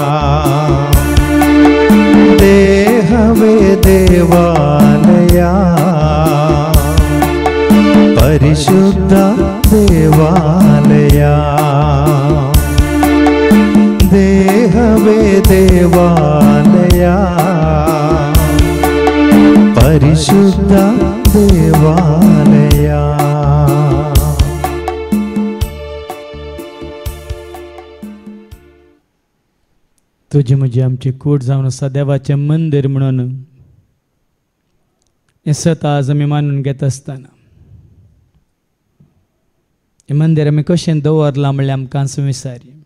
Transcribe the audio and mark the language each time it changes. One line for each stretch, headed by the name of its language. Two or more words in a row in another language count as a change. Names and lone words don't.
Kannada: ದೇಹವೇ ದೇವಾಲಯ ಪರಿಶುದ್ಧ ದೇವಾಲಯ ದೇಹವೇ ದೇವಾಲಯ ಪರಿಶುದ್ಧ ದೇವಾಲಯ
Konkani: तुझी म्हजी आमची कूड जावन आसा देवाचें मंदीर म्हणून हें स्वता आज आमी मानून घेत आसतना हें मंदीर आमी कशें दवरलां म्हणल्यार आमकां विचारी